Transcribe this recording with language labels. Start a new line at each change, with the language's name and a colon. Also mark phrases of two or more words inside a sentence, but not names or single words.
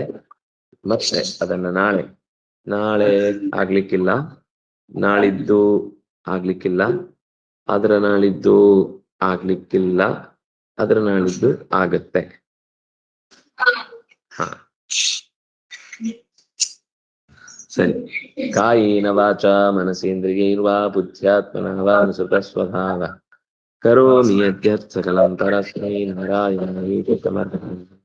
Kannada: ಮತ್ತೆ ಅದನ್ನ ನಾಳೆ ಆಗ್ಲಿಕ್ಕಿಲ್ಲ, ನಾಳಿದ್ದು ಆಗ್ಲಿಕ್ಕಿಲ್ಲ, ಅದರ ನಾಳಿದ್ದು ಆಗ್ಲಿಕ್ಕಿಲ್ಲ, ಅದರ ನಾಳಿದ್ದು ಆಗತ್ತೆ. ಹ ಸರಿ.
Sanskrit: ಕಾಯೇನ ವಾಚ ಮನಸೇಂದ್ರಿಯೈರ್ವಾ ಬುದ್ಧ್ಯಾತ್ಮನಃ ವಾ ಅನುಸೃತ ಸ್ವಭಾವ ಕರೋಮಿ ಯದ್ಯತ್ ಸಕಲಂ ಪರಸ್ಮೈ ನಾರಾಯಣಾಯೇತಿ ಸಮರ್ಪಯಾಮಿ.